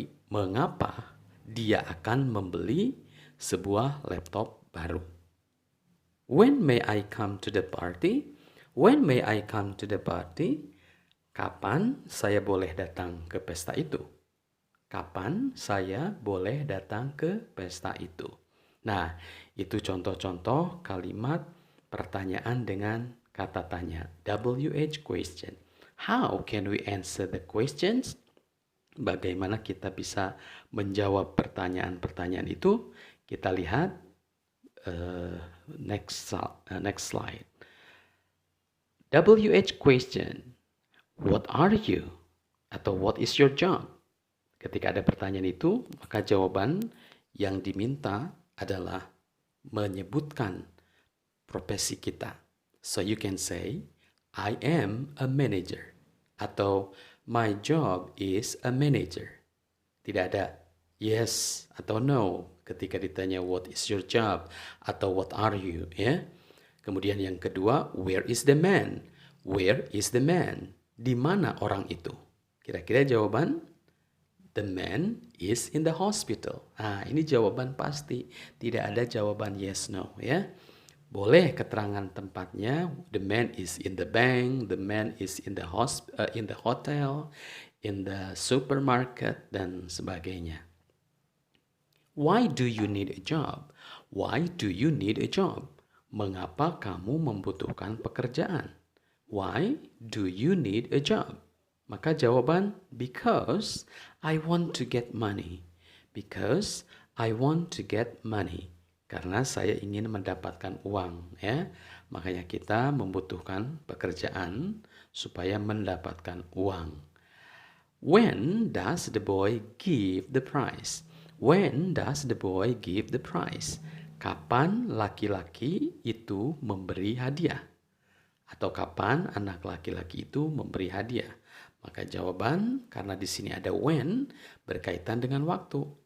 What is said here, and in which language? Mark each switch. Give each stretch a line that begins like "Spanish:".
Indonesian: Mengapa dia akan membeli sebuah laptop baru?
English: When may I come to the party? When may I come to the party?
Indonesian: Kapan saya boleh datang ke pesta itu? Kapan saya boleh datang ke pesta itu? Nah, itu contoh-contoh kalimat pertanyaan dengan kata tanya.
English: WH question. How can we answer the questions?
Indonesian: Bagaimana kita bisa menjawab pertanyaan-pertanyaan itu? Kita lihat
English: next slide. WH question. What are you?
Indonesian: Atau
English: what is your job?
Indonesian: Ketika ada pertanyaan itu, maka jawaban yang diminta adalah menyebutkan profesi kita.
English: So you can say, I am a manager.
Indonesian: Atau
English: my job is a manager.
Indonesian: Tidak ada yes atau no ketika ditanya
English: what is your job
Indonesian: atau
English: what are you,
Indonesian: ya. Kemudian yang kedua,
English: where is the man? Where is the man?
Indonesian: Di mana orang itu? Kira-kira jawaban?
English: The man is in the hospital.
Indonesian: Nah, ini jawaban pasti. Tidak ada jawaban yes, no, ya. Boleh keterangan tempatnya.
English: The man is in the bank. The man is in the hotel, in the supermarket,
Indonesian: dan sebagainya.
English: Why do you need a job? Why do you need a job?
Indonesian: Mengapa kamu membutuhkan pekerjaan?
English: Why do you need a job?
Indonesian: Maka jawaban,
English: because I want to get money. Because I want to get money.
Indonesian: Karena saya ingin mendapatkan uang, ya. Makanya kita membutuhkan pekerjaan supaya mendapatkan uang.
English: When does the boy give the prize? When does the boy give the prize?
Indonesian: Kapan laki-laki itu memberi hadiah? Atau kapan anak laki-laki itu memberi hadiah? Maka jawaban, karena di sini ada when, berkaitan dengan waktu.